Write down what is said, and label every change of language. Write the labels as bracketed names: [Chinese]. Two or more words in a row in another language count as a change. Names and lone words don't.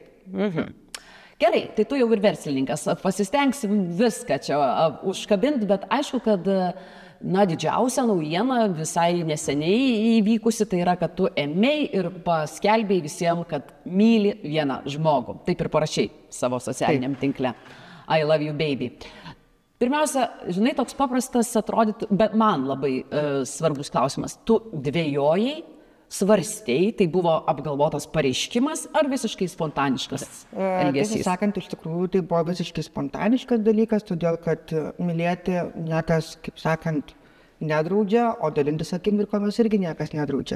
[Lithuanian] Gerai, tai tu jau ir verslininkas, pasistengsim viską čia užkabinti, bet aišku, kad didžiausia naujiena visai neseniai įvykusi, tai yra, kad tu ėmei ir paskelbėjai visiems, kad myli vieną žmogų. Taip ir parašiai savo socialiniam tinkle. [English] I love you, baby. [Lithuanian] Pirmiausia, žinai, toks paprastas atrodytų, bet man labai svarbus klausimas. Tu dvejojai, svarstei, tai buvo apgalvotas pareiškimas ar visiškai spontaniškas elgesys? Tiesą sakant, iš tikrųjų tai buvo visiškai spontaniškas dalykas, todėl kad mylėti niekas, kaip sakant, nedraudžia, o dalintis akimirkomis irgi niekas nedraudžia.